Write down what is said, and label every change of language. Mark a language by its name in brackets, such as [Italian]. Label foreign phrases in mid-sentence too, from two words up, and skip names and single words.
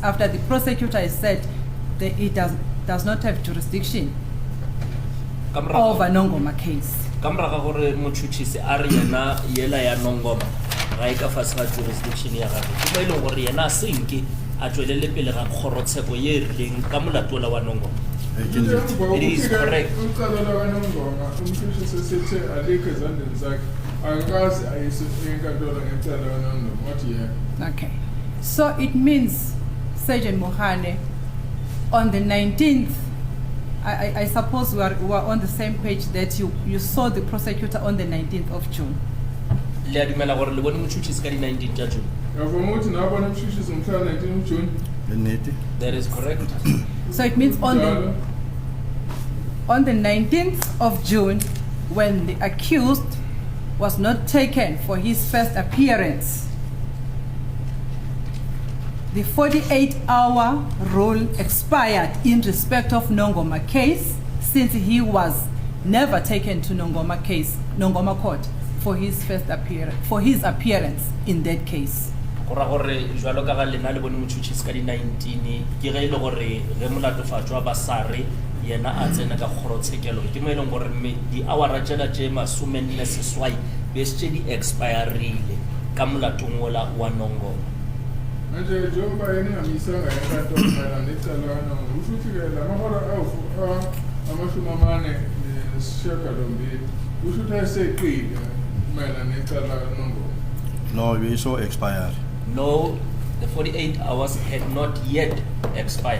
[English] After the prosecutor has said that it does not have jurisdiction over Nongoma case. [Northern Sotho] Kamra ga gore motšhutšhisi a re yena yela ya Nongoma ga e ka fase ga jurisdiction ya gagwe ke ba e leng gore yena a senke a tswelele pele ga kgorotsheko ye e rileng ka molatola wa Nongoma. [English] It is correct. Okay. So it means, Sergeant Mohane, on the 19th, I suppose we are on the same page that you saw the prosecutor on the 19th of June. [Northern Sotho] Le a dumela gore le bone motšhutšhisi ka di 19 tša June. [English] That is correct. So it means on the 19th of June, when the accused was not taken for his first appearance, the 48-hour rule expired in respect of Nongoma case, since he was never taken to Nongoma court for his first appearance in that case. [Northern Sotho] Gora gore jwalo ka ga lena le bone motšhutšhisi ka di 19 ke ge e le gore ge molatofatšo wa basare yena a tsena ka kgorotshekelo ke mo e leng gore di hour tšela tše masomenne seswai be se di expirerile ka molatong ola wa Nongoma. [English] No, we saw expired. No, the 48 hours had not yet expired.